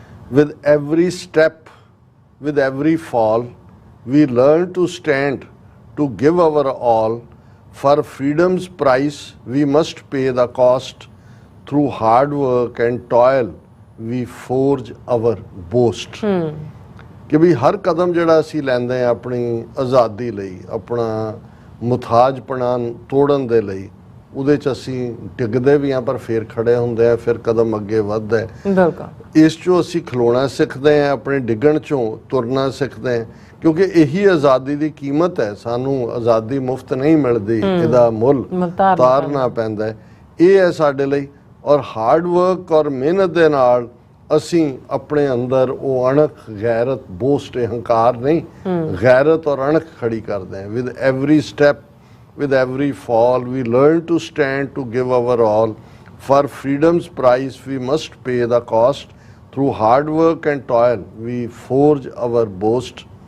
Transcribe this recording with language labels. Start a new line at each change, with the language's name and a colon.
English: With every step, with every fall, we learn to stand, to give our all. For freedom's price we must pay the cost, through hard work and toil we forge our boast।
Punjabi: ਕਿ ਵੀ ਹਰ ਕਦਮ ਜਿਹੜਾ ਅਸੀਂ ਲੈਂਦੇ ਹਾਂ ਆਪਣੀ ਆਜ਼ਾਦੀ ਲਈ, ਆਪਣਾ ਮੁਤਾਜਪਣਾ ਤੋੜਨ ਦੇ ਲਈ, ਉਹਦੇ 'ਚ ਅਸੀਂ ਡਿੱਗਦੇ ਵੀ ਹਾਂ ਪਰ ਫਿਰ ਖੜੇ ਹੁੰਦੇ ਹਾਂ, ਫਿਰ ਕਦਮ ਅੱਗੇ ਵੱਧਦਾ ਹੈ। ਬਿਲਕੁਲ ਇਸ 'ਚੋਂ ਅਸੀਂ ਖਲੋਣਾ ਸਿੱਖਦੇ ਹਾਂ, ਆਪਣੇ ਡਿੱਗਣ 'ਚੋਂ ਤੁਰਨਾ ਸਿੱਖਦੇ ਹਾਂ, ਕਿਉਂਕਿ ਇਹੀ ਆਜ਼ਾਦੀ ਦੀ ਕੀਮਤ ਹੈ। ਸਾਨੂੰ ਆਜ਼ਾਦੀ ਮੁਫਤ ਨਹੀਂ ਮਿਲਦੀ, ਇਹਦਾ ਮੁੱਲ ਤਾਰਨਾ ਪੈਂਦਾ ਹੈ। ਇਹ ਹੈ ਸਾਡੇ ਲਈ। ਔਰ ਹਾਰਡ ਵਰਕ ਔਰ ਮਿਹਨਤ ਦੇ ਨਾਲ ਅਸੀਂ ਆਪਣੇ ਅੰਦਰ ਉਹ ਅਣਖ, ਗੈਰਤ, ਬੋਸਟ, ਹੰਕਾਰ ਨਹੀਂ, ਗੈਰਤ ਔਰ ਅਣਖ ਖੜੀ ਕਰਦੇ ਹਾਂ।
English: With every step, with every fall we learn to stand, to give our all. For freedom's price we must pay the cost, through hard work and toil we forge our boast.